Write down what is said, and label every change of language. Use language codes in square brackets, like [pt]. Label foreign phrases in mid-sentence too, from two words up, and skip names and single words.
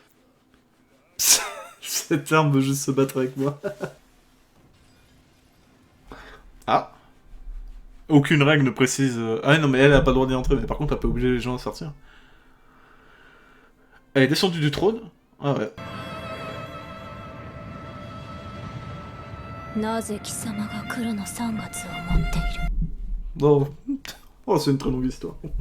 [fr] Cette arme veut juste se battre avec moi. Ah, aucune règle ne précise. Ah non, mais elle a pas le droit d'y entrer, mais par contre, elle peut obliger les gens à sortir. Elle est descendue du trône. Ah ouais. [ja] なぜ貴様が黒の三月を持っている [fr] Bon. Oh, c'est une très longue histoire.